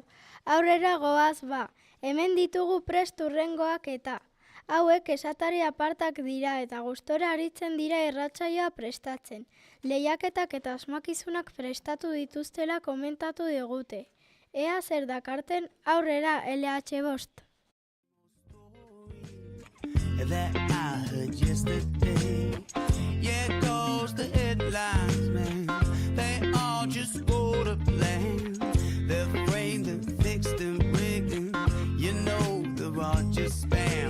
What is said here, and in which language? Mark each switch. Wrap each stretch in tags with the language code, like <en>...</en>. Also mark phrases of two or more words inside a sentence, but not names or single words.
<eu>Aurrera goaz ba, hemen ditugu prest hurrengoak eta. Hauek esatari apartak dira eta gustora aritzen dira irratsaioa prestatzen. Lehiaketak eta asmakizunak prestatu dituztela komentatu digute. Ea zer dakarten aurrera LH5.</eu> <en>That I heard yesterday. Yeah, it goes the headlines, man. They all just go to plan. They're framed and fixed and rigged, and you know they're all just spam.</en>